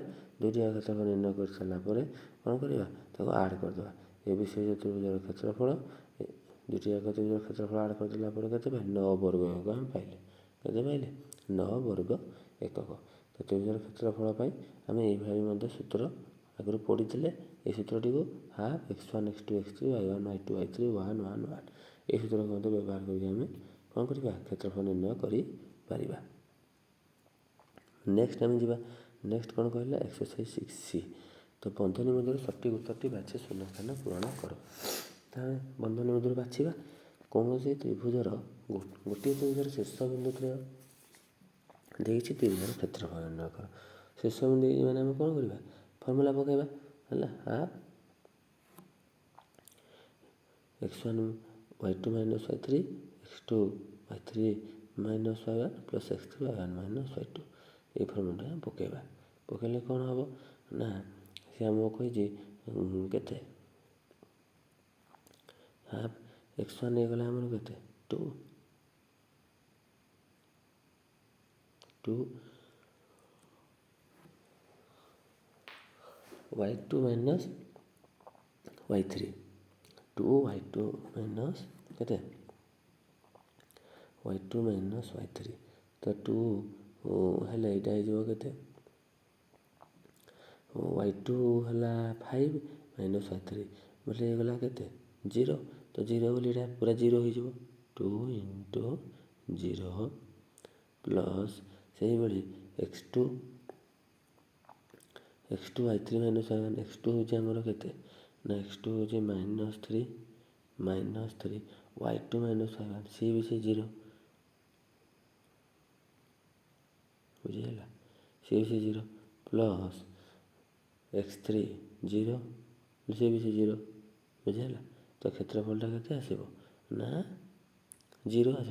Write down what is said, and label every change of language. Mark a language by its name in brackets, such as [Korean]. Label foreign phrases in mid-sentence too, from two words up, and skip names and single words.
[Odia] ଦୁଇଟି ଯାକ କ୍ଷେତ୍ରଫଳ ନିର୍ଣ୍ଣୟ କରିସାରିଲା ପରେ କ'ଣ କରିବା ତାକୁ ଆଡ଼୍ କରିଦେବା। ଏ ବି ସି ତ୍ରିଭୁଜର କ୍ଷେତ୍ରଫଳ ଦୁଇଟି ଯାକ ତ୍ରିଭୁଜର କ୍ଷେତ୍ରଫଳ ଆଡ଼୍ କରିଦେଲା ପରେ କେତେ ପାଇଲେ 9 ବର୍ଗ ଏକକ ଆମେ ପାଇଲେ। କେତେ ପାଇଲେ 9 ବର୍ଗ ଏକକ। ତ ତ୍ରିଭୁଜର କ୍ଷେତ୍ରଫଳ ପାଇଁ ଆମେ ଏଇଭଳି ମଧ୍ୟ ସୂତ୍ର ଆଗରୁ ପଢ଼ିଥିଲେ। এই ସୂତ୍ରଟିକୁ ହାଫ୍ x1 x2 x3 y1 y2 y3 1 1 1 এই ସୂତ୍ରକୁ ମଧ୍ୟ ବ୍ୟବହାର କରିକି ଆମେ କ'ଣ କରିବା କ୍ଷେତ୍ରଫଳ ନିର୍ଣ୍ଣୟ କରିପାରିବା। ନେକ୍ସଟ ଆମେ ଯିବା ନେକ୍ସଟ କ'ଣ କହିଲା ଏକ୍ସରସାଇଜ 6C। ତ ବନ୍ଧନୀ ମଧ୍ୟରୁ ସଠିକ୍ ଉତ୍ତରଟି ବାଛି ଶୂନ୍ୟସ୍ଥାନ ପୂରଣ କର। ତାହେଲେ ବନ୍ଧନୀ ମଧ୍ୟରୁ ବାଛିବା କୌଣସି ତ୍ରିଭୁଜର ଗୋଟିଏ ତ୍ରିଭୁଜର ଶୀର୍ଷ ବିନ୍ଦୁ ତ୍ରୟ ଦେଇଛି ତ୍ରିଭୁଜର କ୍ଷେତ୍ରଫଳ ନିର୍ଣ୍ଣୟ କର। ଶୀର୍ଷ ବିନ୍ଦୁ ଦେଇଛି ମାନେ ଆମେ କ'ଣ କରିବା ଫର୍ମୁଲା ପକାଇବା ହେଲା ହାଫ୍ [English] x1 y2 minus y3 x2 y3 minus y1 plus x3 y1 minus y2 [Odia] এই ଫର୍ମୁଲାଟା ପକାଇବା। ପକାଇଲେ କ'ଣ ହେବ ନା ସେ ଆମକୁ କହିଛି କେତେ ହାଫ୍ x1 ହେଇଗଲା ଆମର କେତେ [English] 2 y2 minus y3 2 y2 minus [Odia] କେତେ [English] y2 minus y3 [Odia] ତ 2 ହେଲେ ଏଇଟା ହେଇଯିବ କେତେ y2 ହେଲା 5 [English] minus y3 [Odia] ବୋଲେ ହେଇଗଲା କେତେ 0 ତ 0 ବୋଲି ଏଇଟା ପୁରା 0 ହେଇଯିବ [English] 2 into 0 [Odia] ପ୍ଲସ୍ ସେଇଭଳି x2 [English] y3 minus y1 [Odia] x2 ହେଉଛି ଆମର କେତେ ନା x2 ହେଉଛି -3 [English] y2 minus y1 [Odia] ସିଏ ବି ସେ 0 ବୁଝିହେଲା ସିଏ ବି ସେ 0 [English] plus x3 [Odia] 0 ସିଏ ବି ସେ 0 ବୁଝିହେଲା ତ କ୍ଷେତ୍ରଫଳଟା କେତେ ଆସିବ ନା 0 ଆସିବ।